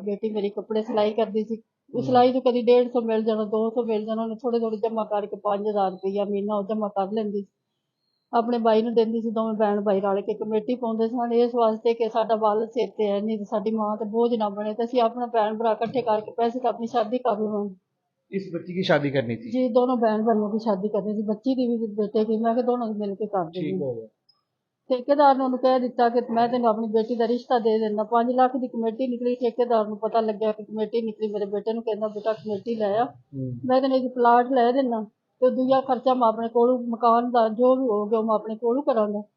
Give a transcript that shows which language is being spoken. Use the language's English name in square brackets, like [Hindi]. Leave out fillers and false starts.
[Punjabi] ਬੇਟੀ ਮੇਰੀ ਕੱਪੜੇ ਸਿਲਾਈ ਕਰਦੀ ਸੀ, ਉਹ ਸਿਲਾਈ ਤੋਂ ਕਦੀ 150 ਮਿਲ ਜਾਣਾ, 200 ਮਿਲ ਜਾਣਾ, ਉਹਨੇ ਥੋੜੇ ਥੋੜੇ ਜਮਾ ਕਰਕੇ 5000 ਰੁਪਈਆ ਮਹੀਨਾ ਉਹ ਜਮਾ ਕਰ ਲੈਂਦੀ ਸੀ, ਆਪਣੇ ਬਾਈ ਨੂੰ ਦਿੰਦੀ ਸੀ। ਦੋਵੇਂ ਭੈਣ ਭਾਈ ਰਲ ਕੇ ਕਮੇਟੀ ਪਾਉਂਦੇ ਸਨ, ਇਸ ਵਾਸਤੇ ਕਿ ਸਾਡਾ ਵੱਲ ਸਿਰ ਤੇ ਹੈ ਨਹੀਂ ਤੇ ਸਾਡੀ ਮਾਂ ਤੇ ਬੋਝ ਨਾ ਬਣੇ, ਤੇ ਅਸੀਂ ਆਪਣਾ ਭੈਣ ਭਰਾ ਇਕੱਠੇ ਕਰਕੇ ਪੈਸੇ ਤਾਂ ਆਪਣੀ ਸ਼ਾਦੀ ਕਰ ਲਵਾਂਗੇ। [Hindi] इस बच्ची की शादी करनी थी। जी, दोनों बहन भाइयों की शादी करनी थी, बच्ची की भी बेटे की। मैं दोनों मिल के कर ठीक देंगे। हो गया। [Punjabi] ਠੇਕੇਦਾਰ ਨੇ ਉਹਨੂੰ ਕਹਿ ਦਿੱਤਾ ਕਿ ਮੈਂ ਤੈਨੂੰ ਆਪਣੀ ਬੇਟੀ ਦਾ ਰਿਸ਼ਤਾ ਦੇ ਦਿੰਦਾ। 5 ਲੱਖ ਦੀ ਕਮੇਟੀ ਨਿਕਲੀ। ਠੇਕੇਦਾਰ ਨੂੰ ਪਤਾ ਲੱਗਿਆ ਕਿ ਕਮੇਟੀ ਨਿਕਲੀ। ਮੇਰੇ ਬੇਟੇ ਨੂੰ ਕਹਿੰਦਾ ਬੇਟਾ ਕਮੇਟੀ ਲੈ ਆ, ਮੈਂ ਤੈਨੂੰ ਇੱਕ ਪਲਾਟ ਲੈ ਦਿੰਦਾ, ਤੇ ਦੂਜਾ ਖਰਚਾ ਮੈਂ ਆਪਣੇ ਕੋਲੋਂ, ਮਕਾਨ ਦਾ ਜੋ ਵੀ ਹੋ ਗਿਆ ਉਹ ਮੈਂ ਆਪਣੇ ਕੋਲੋਂ ਕਰਾਂਗਾ।